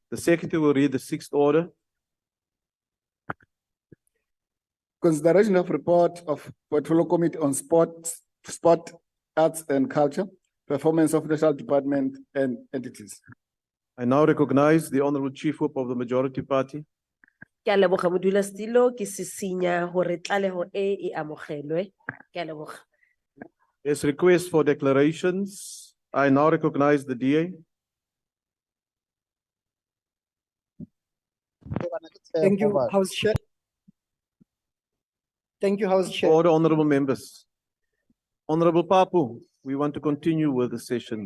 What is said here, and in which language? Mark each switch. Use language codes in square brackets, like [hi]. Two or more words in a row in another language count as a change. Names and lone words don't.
[en] The Secretary will read the sixth order. Consideration of report of Portfolio Committee on Sport, Arts and Culture, performance of National Department and entities. I now recognize the Honorable Chief Whip of the Majority Party. [st] Ke a leboga modulasetulo, ke sisinya hore tlaleho e amogelwe. Ke a leboga. [en] There's request for declarations. I now recognize the DA. Thank you, House Chair. Thank you, House Chair. Order, honorable members. Honorable Papu, we want to continue with the session.